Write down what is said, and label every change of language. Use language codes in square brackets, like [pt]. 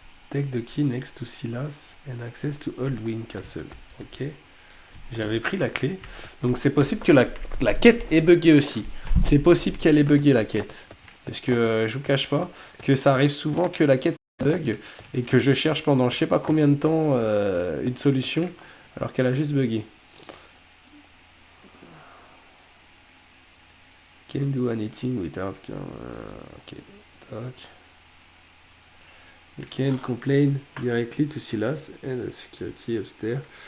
[en] Take the key next to Silas and access to Old Wing Castle. [fr] Ok. J'avais pris la clé. Donc c'est possible que la quête ait bugué aussi. C'est possible qu'elle ait bugué la quête. Parce que je vous cache pas que ça arrive souvent que la quête bug et que je cherche pendant je sais pas combien de temps une solution alors qu'elle a juste bugué. [en] Can't do anything without... ok. Tac. You can complain directly to Silas and the security upstairs.